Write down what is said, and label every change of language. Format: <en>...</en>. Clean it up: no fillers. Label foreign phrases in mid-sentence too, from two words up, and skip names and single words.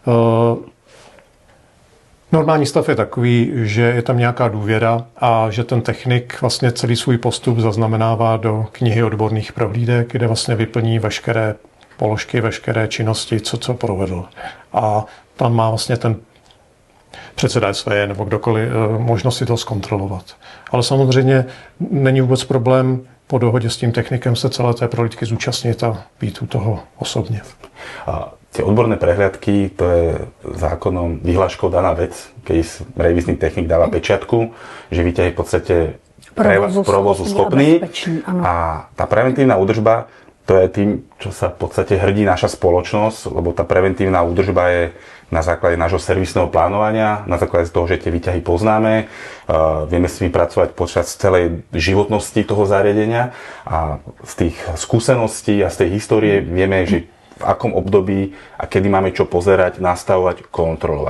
<cs>Normální stav je takový, že je tam nějaká důvěra a že ten technik vlastně celý svůj postup zaznamenává do knihy odborných prohlídek, kde vlastně vyplní veškeré položky, veškeré činnosti, co provedl. A tam má vlastně ten předseda SVJ nebo kdokoliv možnost si to zkontrolovat. Ale samozřejmě není vůbec problém po dohodě s tím technikem se celé té prohlídky zúčastnit a být u toho osobně.</cs> <sk>Tie odborné prehliadky, to je zákonom vyhláškou daná vec, keď revizný technik dáva pečiatku, že výťah je v podstate provozu schopný a tá preventívna údržba, to je tým, čo sa v podstate hrdí naša spoločnosť, lebo tá preventívna údržba je na základe nášho servisného plánovania, na základe toho, že tie výťahy poznáme, vieme si vypracovať počas celej životnosti toho zariadenia a z tých skúseností a z tej histórie vieme, že v akom období a kedy máme čo pozerať, nastavovať, kontrolovať.</sk>